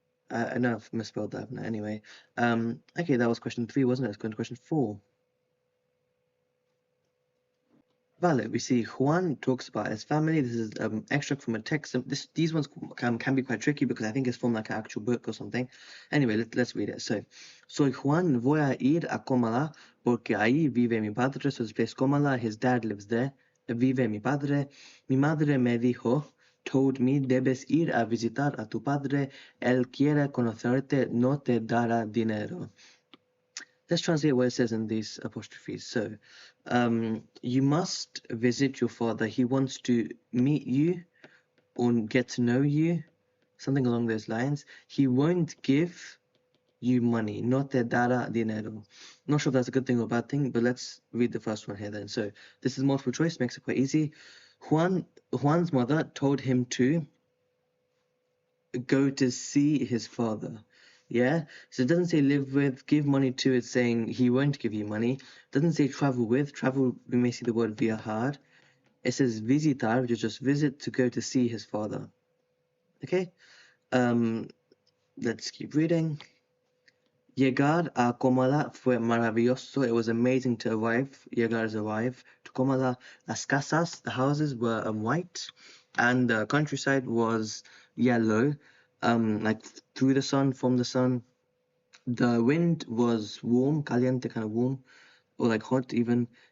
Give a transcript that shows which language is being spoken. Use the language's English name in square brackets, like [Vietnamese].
[English] I know I've misspelled that. Anyway, okay, that was question 3, wasn't it? Let's go into question 4. Vale, we see Juan talks about his family. This is extract from a text. These ones can be quite tricky because I think it's from like an actual book or something. Anyway, let's read it. [Spanish] So, soy Juan, voy a ir a Comala porque ahí vive mi padre. [English] So this place Comala, his dad lives there. [Spanish] Vive mi padre. Mi madre me dijo, [English] told me, [Spanish] debes ir a visitar a tu padre. Él quiere conocerte, no te dará dinero. [English] Let's translate what it says in these apostrophes. So, you must visit your father. He wants to meet you or get to know you, something along those lines. He won't give you money, [Spanish] no te dará dinero. [English] Not sure if that's a good thing or bad thing, but let's read the first one here then. So, this is multiple choice, makes it quite easy. Juan's mother told him to go to see his father. Yeah, so it doesn't say live with, give money to, it's saying he won't give you money. It doesn't say travel with. Travel, we may see the word viajar. It says visitar, which is just visit, to go to see his father. Okay, let's keep reading. [Spanish] Llegar a Comala fue maravilloso. [English] It was amazing to arrive. Llegar is arrive to Comala. Las casas, the houses were white, and the countryside was yellow, like through the sun, from the sun. The wind was warm, caliente, kind of warm, or like hot even.